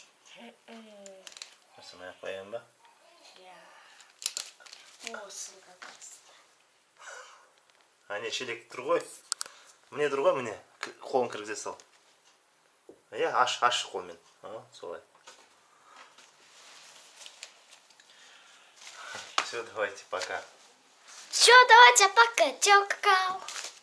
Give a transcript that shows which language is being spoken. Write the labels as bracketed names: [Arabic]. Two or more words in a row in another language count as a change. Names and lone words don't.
[Kazakh] Тастамай қояйын ба? Мұсылға таста. Не, шелек тұр ғой. Міне тұр ғой, міне. Қолын кіргізе сал. Аш қолмен. Солай. [Russian] Все, давайте, пока. Все, давайте, пока. Чао, какао.